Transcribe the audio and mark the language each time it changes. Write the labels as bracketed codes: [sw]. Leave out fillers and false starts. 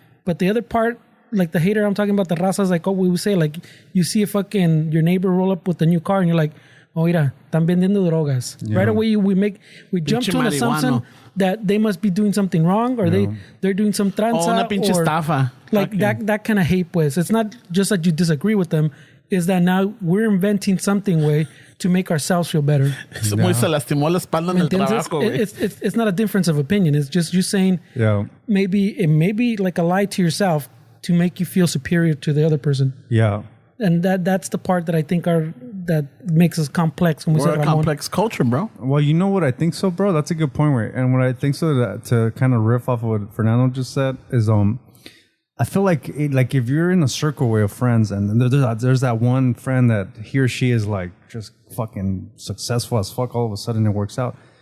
[en] But the other part, like the hater I'm talking about, the raza is like, oh, we would say like you see a fucking your neighbor roll up with a new car and you're like, oh, [es] mira, están vendiendo drogas. [en] Yeah. Right away we jump to an assumption that they must be doing something wrong or they're doing some tranza [es] una pinche estafa. [en] Like okay. that kind of hate, pues. It's not just that you disagree with them. Is that now we're inventing something, way, to make ourselves feel better. [es] Se lastimó la espalda en el trabajo, [en] it's not a difference of opinion. It's just you saying maybe like a lie to yourself to make you feel superior to the other person. Yeah. And that's the part that I think that makes us complex. We're a complex culture, bro. Well, you know what I think so, bro? That's a good point, right? And what I think so to kind of riff off of what Fernando just said is I feel like if you're in a circle way of friends and there's that one friend that he or she is like just fucking successful as fuck, all of a sudden it works out.